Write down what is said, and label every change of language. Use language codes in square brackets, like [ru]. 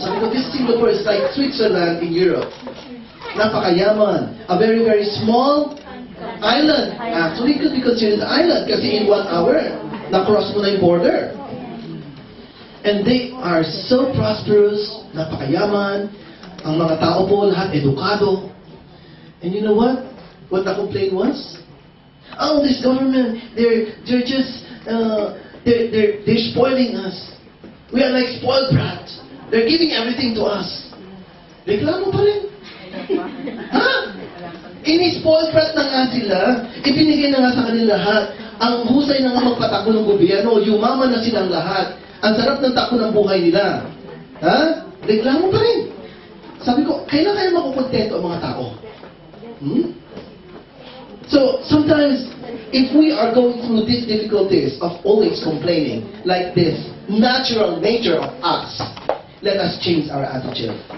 [tl] Sabi ko, [en] this Singapore is like Switzerland in Europe. [tl] Napakayaman. [en] A very, very small island. Actually, could be considered an island [tl] kasi [en] in 1 hour, [tl] na-cross mo na yung [en] border. And they are so prosperous, [tl] napakayaman. Ang mga tao po, lahat edukado. [en] And you know what? What the complaint was? Oh, this government, they're just, they're spoiling us. We are like spoiled brats. They're giving everything to us. [tl] Reklamo pa rin. Ha? Ini-spoiled brat na nga sila, ibinigay na nga sa kanila lahat. Ang husay na nga magpatakbo ng gobyerno, yumaman na silang lahat. Ang sarap ng takbo ng buhay nila. Ha? Reklamo pa rin. Sabi ko, kailan kaya makukontento ang mga tao? [en] So, sometimes, if we are going through these difficulties of always complaining, like this natural nature of us, let us change our attitude.